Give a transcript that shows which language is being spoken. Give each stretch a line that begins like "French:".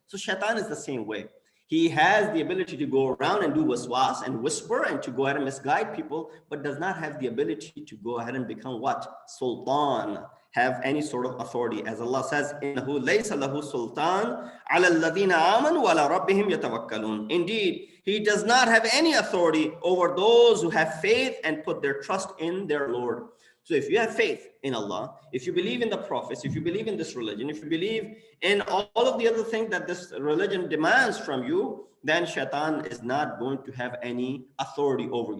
English: So shaitan is the same way. He has the ability to go around and do waswas and whisper and to go ahead and misguide people, but does not have the ability to go ahead and become what? Sultan, have any sort of authority. As Allah says,
Arabic: إِنَّهُ لَيْسَ لَهُ سُلْطَانٌ عَلَى الَّذِينَ آمَنُوا وَعَلَى رَبِّهِمْ يَتَوَكَّلُونَ.
English: Indeed, he does not have any authority over those who have faith and put their trust in their Lord. So if you have faith in Allah, if you believe in the prophets, if you believe in this religion, if you believe in all of the other things that this religion demands from you, then shaitan is not going to have any authority over you.